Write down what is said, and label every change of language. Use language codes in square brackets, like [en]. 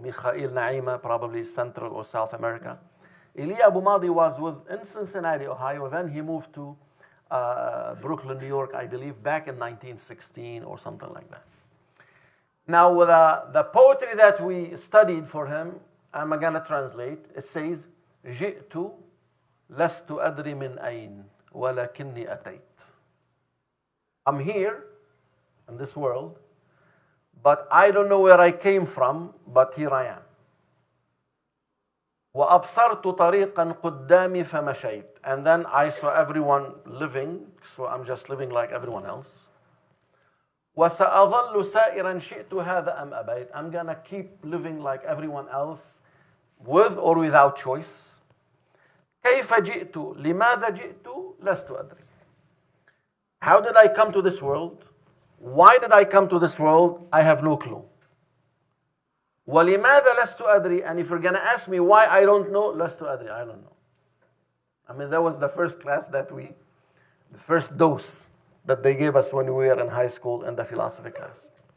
[en] Mikhail Naima, probably Central or South America. Elia Abu Madi was in Cincinnati, Ohio. Then he moved to Brooklyn, New York, I believe, back in 1916 or something like that. Now, with the poetry that we studied for him, I'm going to translate. [ar] It says, جئت لست أدري من أين ولكني أتيت. [en] I'm here in this world, but I don't know where I came from, but here I am. [ar] وأبصرت طريقا قدامي فمشيت. [en] And then I saw everyone living, so I'm just living like everyone else. [ar] وسأظل سائرا شئت هذا أم أبيت. [en] I'm gonna keep living like everyone else, with or without choice. [ar] كيف جئت لماذا جئت لست أدري. [en] How did I come to this world? Why did I come to this world? I have no clue. [ar] وَلِمَاذَا لَسْتُ أَدْرِي. [en] And if you're going to ask me why I don't know, [ar] لَسْتُ أَدْرِي, [en] I don't know. I mean, that was the first class the first dose that they gave us when we were in high school in the philosophy class.